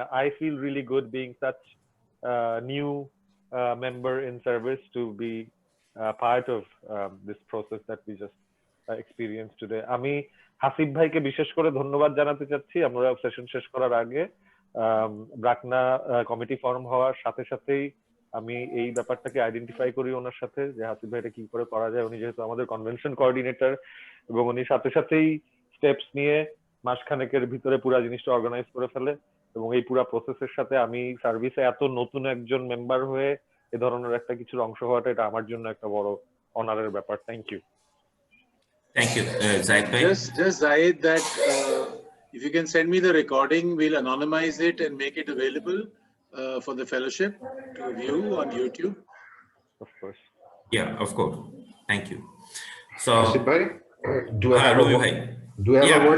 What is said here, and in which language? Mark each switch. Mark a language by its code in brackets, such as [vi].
[en] I feel really good being such a new member in service to be part of this process that we just experienced today. [bn] আমি হাসিব ভাইকে বিশেষ করে ধন্যবাদ জানাতে চাচ্ছি। আমরা সেশন শেষ করার আগে ব্রাকনা কমিটি ফর্ম হওয়ার সাথে সাথেই আমি এই ব্যাপারটাকে আইডেন্টিফাই করি ওনার সাথে যে হাসিব ভাই এটা কি করে করা যায়। উনি যেহেতু আমাদের কনভেনশন কোঅর্ডিনেটর এবং উনি সাথে সাথেই স্টেপস নিয়ে মাসখানেকের ভিতরে পুরো জিনিসটা অর্গানাইজ করে ফেলে এবং এই পুরো প্রসেসের সাথে আমি সার্ভিসে এত নতুন একজন মেম্বার হয়ে এই ধরনের একটা কিছুর অংশ হওয়াটা এটা আমার জন্য একটা বড় অনারের ব্যাপার। [en] Thank you. Thank you, Zaid bhai. Just Zaid, that if you can send me the recording, we'll anonymize it and make it available for the fellowship to view on YouTube. Of course. Yeah, of course. Thank you. So, Hasib bhai, do I have a word